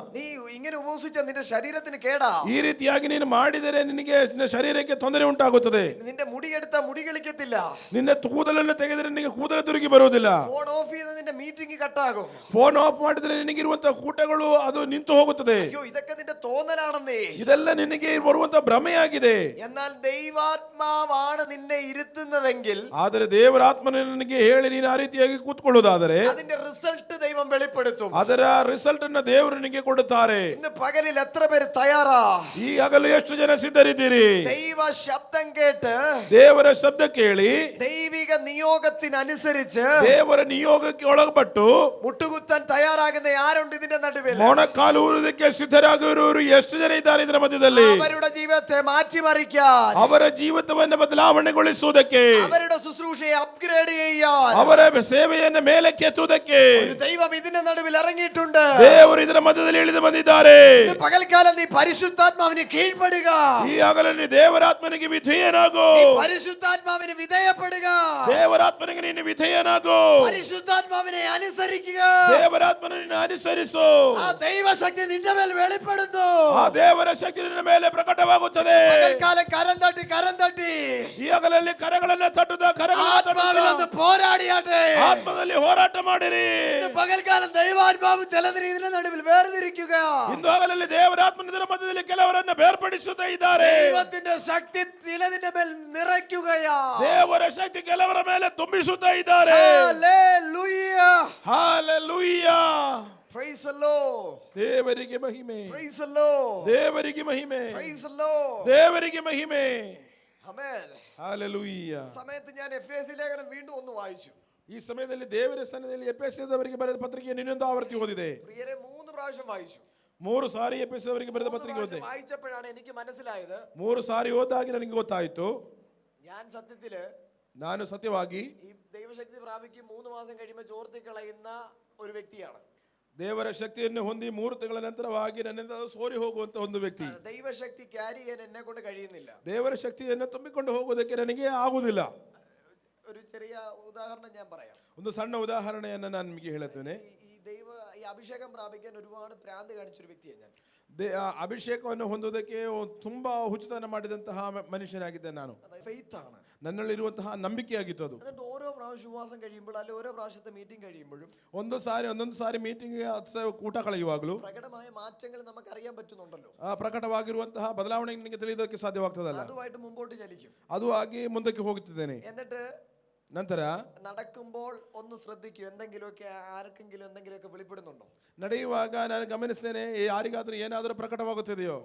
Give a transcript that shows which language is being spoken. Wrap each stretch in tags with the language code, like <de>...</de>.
<ml>നീ ഇങ്ങനെ ഉപവസിച്ച നിന്റെ ശരീരത്തിന് കേടാ,</ml> <kn>ಈ ರೀತಿಯಾಗಿ ನೀನು ಮಾಡಿದರೆ ನಿನಗೆ ನಿನ್ನ ಶರೀರಕ್ಕೆ ತೊಂದರೆ ಉಂಟಾಗುತ್ತದೆ,</kn> <ml>നിന്റെ മുടിയെടുത്ത മുടി കളിക്കത്തില്ല,</ml> <kn>ನಿನ್ನ ಕೂದಲನ್ನು ತೆಗೆದರೆ ನಿನಗೆ ಕೂದಲ ತಿರುಗಿ ಬರುವುದಿಲ್ಲ,</kn> <ml>ഫോൺ ഓഫ് ചെയ്ത് നിന്റെ മീറ്റിംഗ് ಕಟ್ಟಾകും,</ml> <kn>ಫೋನ್ ಆಫ್ ಮಾಡಿದರೆ ನಿನಗಿರುವಂತಹ ಕೂಟಗಳು ಅದು ನಿಂತು ಹೋಗುತ್ತದೆ.</kn> <ml>അയ്യോ, ഇതൊക്കെ നിന്റെ തോന്നലാണെന്നേ.</ml> <kn>ಇದೆಲ್ಲ ನಿನಗೆ ಬರುವಂತಹ ಭ್ರಮೆಯಾಗಿದೆ.</kn> <ml>എന്നാൽ ദൈവാത്മാവാണ് നിന്നെ ഇരുത്തുന്നതെങ്കിൽ,</ml> <kn>ಆದರೆ ದೇವರಾತ್ಮನ ನನಗೆ ಹೇಳಿ ನೀನು ಆ ರೀತಿಯಾಗಿ ಕೂತ್ಕೊಳ್ಳುವುದಾದರೆ</kn> <ml>അതിന്റെ റിസൾട്ട് ദൈവം വെളിപ്പെടുത്തും.</ml> <kn>ಅದರ ರಿಸಲ್ಟ್ ಅನ್ನು ದೇವರು ನಿನಗೆ ಕೊಡುತ್ತಾರೆ.</kn> <ml>ഇന്ന് പകലിൽ എത്ര പേര് തയ്യാറാ?</ml> <kn>ಈ ಹಗಲು ಎಷ್ಟು ಜನ ಸಿದ್ಧರಿದ್ದೀರಿ?</kn> <ml>ദൈവ ശബ്ദം കേട്ട്</ml> <kn>ದೇವರ ಶಬ್ದ ಕೇಳಿ</kn> <ml>ദൈവിക നിയോഗത്തിനനുസരിച്ച്</ml> <kn>ದೇವರ ನಿಯೋಗಕ್ಕೆ ಒಳಪಟ್ಟು</kn> <ml>മുട്ടുകുത്താൻ തയ്യാറാകുന്ന ആരുണ്ട് ഇതിന്റെ നടുവിൽ?</ml> <kn>ಮೊಣಕಾಲೂರುವುದಕ್ಕೆ ಸಿದ್ಧರಾಗಿರುವವರು ಎಷ್ಟು ಜನ ಇದ್ದಾರೆ ಇದರ ಮಧ್ಯದಲ್ಲಿ?</kn> <ml>അവരുടെ ജീവിതത്തെ മാറ്റിമറിക്കാൻ,</ml> <kn>ಅವರ ಜೀವಿತವನ್ನು ಬದಲಾವಣೆಗೊಳಿಸುವುದಕ್ಕೆ,</kn> <ml>അവരുടെ ശുശ്രൂഷയെ അപ്ഗ്രേഡ് ചെയ്യാൻ</ml> <kn>ಅವರ ಸೇವೆಯನ್ನು ಮೇಲಕ್ಕೆ ಎತ್ತುವುದಕ್ಕೆ</kn> <ml>ഒരു ദൈവം ഇതിന്റെ നടുവിൽ ഇറങ്ങിയിട്ടുണ്ട്.</ml> <kn>ದೇವರು ಇದರ ಮಧ್ಯದಲ್ಲಿ ಇಳಿದು ಬಂದಿದ್ದಾರೆ.</kn> <ml>ഇന്ന് പകൽക്കാലം നീ പരിശുദ്ധാത്മാവിന് കീഴ്പ്പെടുക.</ml> <kn>ಈ ಹಗಲಲ್ಲಿ ದೇವರಾತ್ಮನಿಗೆ ವಿಧೇಯನಾಗು.</kn> <ml>നീ പരിശുദ്ധാത്മാവിന് വിധേയപ്പെടുക.</ml> <kn>ದೇವರಾತ್ಮನಿಗೆ ನೀನು ವಿಧೇಯನಾಗು.</kn> <ml>പരിശുദ്ധാത്മാവിനെ അനുസരിക്കുക.</ml> <kn>ದೇವರಾತ್ಮನನ್ನು ಅನುಸರಿಸು.</kn> <ml>ആ ദൈവശക്തി നിന്റെ മേൽ വെളിപ്പെടുന്നു.</ml> <kn>ಆ ದೇವರ ಶಕ್ತಿ ನಿನ್ನ ಮೇಲೆ ಪ್ರಕಟವಾಗುತ್ತದೆ.</kn> <ml>പകൽക്കാലം കരം തട്ടി</ml> <kn>ಈ ಹಗಲಲ್ಲಿ ಕರಗಳನ್ನು ತಟ್ಟುತ್ತಾ</kn> <ml>ആത്മാവിലൊന്ന് പോരാടിയാട്ടെ.</ml> <kn>ಆತ್ಮದಲ್ಲಿ ಹೋರಾಟ ಮಾಡಿರಿ.</kn> <ml>ഇന്ന് പകൽക്കാലം ദൈവാത്മാവ് ചിലതിന് ഇതിന്റെ നടുവിൽ വേർതിരിക്കുക.</ml> <kn>ಇಂದು ಹಗಲಲ್ಲಿ ದೇವರಾತ್ಮನ ಇದರ ಮಧ್ಯದಲ್ಲಿ ಕೆಲವರನ್ನು ಬೇರ್ಪಡಿಸುತ್ತಾ ಇದ್ದಾರೆ.</kn> <ml>ദൈവത്തിന്റെ ശക്തി ചിലതിന്റെ മേൽ നിറയ്ക്കുകയാ.</ml> <kn>ದೇವರ ಶಕ್ತಿ ಕೆಲವರ ಮೇಲೆ ತುಂಬಿಸುತ್ತಾ ಇದ್ದಾರೆ.</kn> <ml>Hallelujah,</ml> <kn>hallelujah.</kn> <en>Praise the lord.</en> <kn>ದೇವರಿಗೆ ಮಹಿಮೆ,</kn> <en>Praise the lord.</en> <kn>ದೇವರಿಗೆ ಮಹಿಮೆ,</kn> <en>Praise the lord.</en> <kn>ದೇವರಿಗೆ ಮಹಿಮೆ. ಆಮೆನ್. ಹಲ್ಲೆಲೂಯ.</kn> <ml>സമയത്ത് ഞാൻ എഫെസി ലേഖനം വീണ്ടും ഒന്ന് വായിച്ചു.</ml> <kn>ಈ ಸಮಯದಲ್ಲಿ ದೇವರ ಸನ್ನಿಧಿಯಲ್ಲಿ ಎಫೆಸದವರಿಗೆ ಬರೆದ ಪತ್ರಿಕೆಯನ್ನು ಇನ್ನೊಂದು ಆವರ್ತಿ ಓದಿದೆ.</kn> <ml>പ്രിയരെ, 3 പ്രാവശ്യം വായിച്ചു.</ml> <kn>3 ಸಾರಿ ಎಫೆಸದವರಿಗೆ ಬರೆದ ಪತ್ರಿಕೆ ಓದಿದೆ.</kn> <ml>വായിച്ചപ്പോഴാണ് എനിക്ക് മനസ്സിലായത്,</ml> <kn>3 ಸಾರಿ ಓದಾಗಿ ನನಗೆ ಗೊತ್ತಾಯಿತು,</kn> <ml>ഞാൻ സത്യത്തില്</ml> <kn>ನಾನು ಸತ್ಯವಾಗಿ</kn> <ml>ഈ ദൈവശക്തി പ്രാപിക്കും 3 മാസം കഴിയുമ്പോൾ ചോർത്തി കളയുന്ന ഒരു വ്യക്തിയാണ്.</ml> <kn>ದೇವರ ಶಕ್ತಿಯನ್ನು ಹೊಂದಿ 3 ತಿಂಗಳ ನಂತರವಾಗಿ ನನ್ನಿಂದ ಸೋರಿ ಹೋಗುವಂತ ಒಂದು ವ್ಯಕ್ತಿ.</kn> <ml>ദൈവശക്തി ക്യാരി ചെയ്യാൻ എന്നെ കൊണ്ട് കഴിയുന്നില്ല.</ml> <kn>ದೇವರ ಶಕ್ತಿಯನ್ನು ತುಂಬಿಕೊಂಡು ಹೋಗುವುದಕ್ಕೆ ನನಗೆ ಆಗುವುದಿಲ್ಲ.</kn> <ml>ഒരു ചെറിയ ഉദാഹരണം ഞാൻ പറയാം.</ml> <kn>ಒಂದು ಸಣ್ಣ ಉದಾಹರಣೆಯನ್ನು ನಾನು ನಿಮಗೆ ಹೇಳುತ್ತೇನೆ.</kn> <ml>ഈ അഭിഷേകം പ്രാപിക്കാൻ ഒരുപാട് ഭ്രാന്ത് കാണിച്ചൊരു വ്യക്തിയാണ് ഞാൻ.</ml> <kn>ಅಭಿಷೇಕವನ್ನು ಹೊಂದುವುದಕ್ಕೆ ತುಂಬಾ ಹುಚ್ಚುತನ ಮಾಡಿದಂತಹ ಮನುಷ್ಯನಾಗಿದ್ದೆ ನಾನು.</kn> <ml>ഫെയ്ത്ത് ആണ്,</ml> <kn>ನನ್ನಲ್ಲಿರುವಂತಹ ನಂಬಿಕೆಯಾಗಿತ್ತು ಅದು.</kn> <ml>എന്നിട്ട് ഓരോ പ്രാവശ്യം ഉപവാസം കഴിയുമ്പോൾ അല്ലെങ്കിൽ ഓരോ പ്രാവശ്യത്തെ മീറ്റിംഗ് കഴിയുമ്പോഴും</ml> <kn>ಒಂದೊಂದು ಸಾರಿ ಮೀಟಿಂಗ್ ಊಟ ಕಳೆಯುವಾಗಲೂ</kn> <ml>പ്രകടമായ മാറ്റങ്ങൾ നമുക്ക് അറിയാൻ പറ്റുന്നുണ്ടല്ലോ.</ml> <kn>ಪ್ರಕಟವಾಗಿರುವಂತಹ ಬದಲಾವಣೆ ನಿಮಗೆ ತಿಳಿಯೋದಕ್ಕೆ ಸಾಧ್ಯವಾಗ್ತದಲ್ಲ.</kn> <ml>അതുമായിട്ട് മുമ്പോട്ട് ചലിക്കും.</ml> <kn>ಅದು ಆಗಿ ಮುಂದಕ್ಕೆ ಹೋಗುತ್ತಿದ್ದೇನೆ.</kn> <ml>എന്നിട്ട്</ml> <kn>ನಂತರ</kn> <ml>നടക്കുമ്പോൾ ഒന്ന് ശ്രദ്ധിക്കൂ, എന്തെങ്കിലുമൊക്കെ ആർക്കെങ്കിലും എന്തെങ്കിലുമൊക്കെ വെളിപ്പെടുന്നുണ്ടോ?</ml> <kn>ನಡೆಯುವಾಗ ನಾನು ಗಮನಿಸ್ತೇನೆ, ಯಾರಿಗಾದ್ರೂ ಏನಾದರೂ ಪ್ರಕಟವಾಗುತ್ತಿದೆಯೋ?</kn>